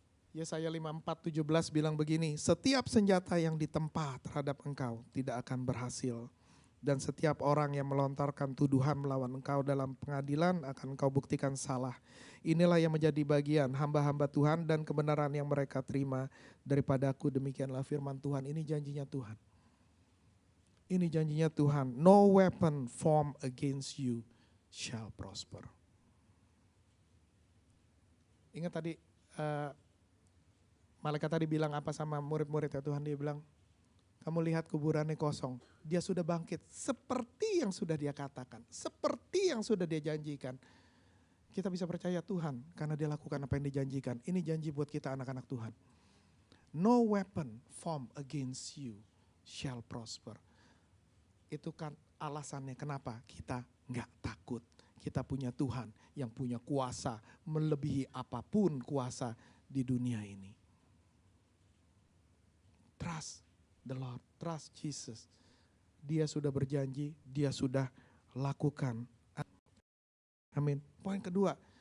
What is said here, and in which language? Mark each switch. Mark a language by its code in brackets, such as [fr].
[id] Yesaya 54:17 bilang begini, setiap senjata yang ditempa terhadap engkau tidak akan berhasil. Dan setiap orang yang melontarkan tuduhan melawan engkau dalam pengadilan akan engkau buktikan salah. Inilah yang menjadi bagian hamba-hamba Tuhan dan kebenaran yang mereka terima daripadaku. Demikianlah firman Tuhan. Ini janjinya Tuhan. Ini janjinya Tuhan. [en] No weapon formed against you shall prosper. [id] Ingat tadi malaikat tadi bilang apa sama murid-murid ya Tuhan, dia bilang, kamu lihat kuburannya kosong, dia sudah bangkit seperti yang sudah dia katakan, seperti yang sudah dia janjikan. Kita bisa percaya Tuhan karena dia lakukan apa yang dijanjikan. Ini janji buat kita anak-anak Tuhan. [en] No weapon formed against you shall prosper. [id] Itu kan alasannya kenapa kita nggak takut. Kita punya Tuhan yang punya kuasa melebihi apapun kuasa di dunia ini. [en] Trust the Lord, trust Jesus. [id] Dia sudah berjanji, dia sudah lakukan. Amin. Poin kedua.